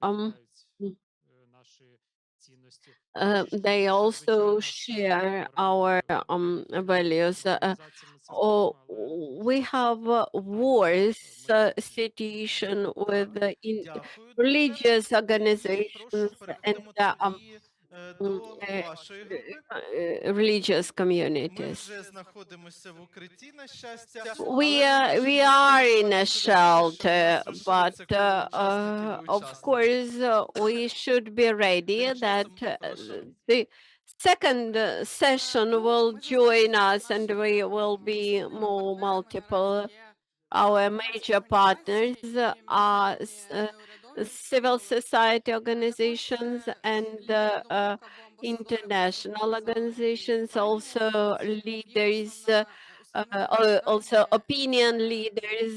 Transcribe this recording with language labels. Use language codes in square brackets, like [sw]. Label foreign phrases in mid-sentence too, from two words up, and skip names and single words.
[en] They also share our values. We have worse situation with religious organizations and [uk] Вашої групи. [en] religious [uk] Ми [en] communities. [uk] вже знаходимося в укритті, на щастя, [en] We are in a shelter, [uk] залишилося [en] but [uk] 30 коло учасників і [en] of [uk] учасниць. [en] course we should be ready [uk] Тим [en] that [uk] часом попрошу. [en] the second session will join us and we will be more multiple. Our major partners are civil society organizations and international organizations, also leaders, also opinion leaders.